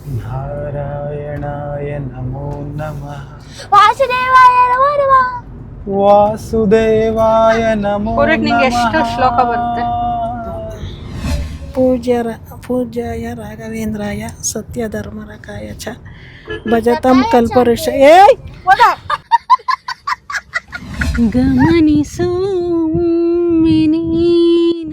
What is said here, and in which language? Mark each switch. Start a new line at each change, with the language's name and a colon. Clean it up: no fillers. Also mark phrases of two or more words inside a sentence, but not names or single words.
Sanskrit: ನಾರಾಯಣಾಯ ನಮೋ ನಮಃ. ವಾಸುದೇವಾಯ ನಮೋ ನಮಃ. ವಾಸುದೇವಾಯ ನಮೋ
Kannada: ನಿಂಗೆ ಎಷ್ಟು ಶ್ಲೋಕ ಬರುತ್ತೆ?
Sanskrit: ಪೂಜ್ಯಾಯ ರಾಘವೇಂದ್ರಾಯ ಸತ್ಯಧರ್ಮರಕಾಯ ಚ ಭಜತಂ ಕಲ್ಪವೃಕ್ಷ.
Kannada: ಗಮನಿಸು ನೀನು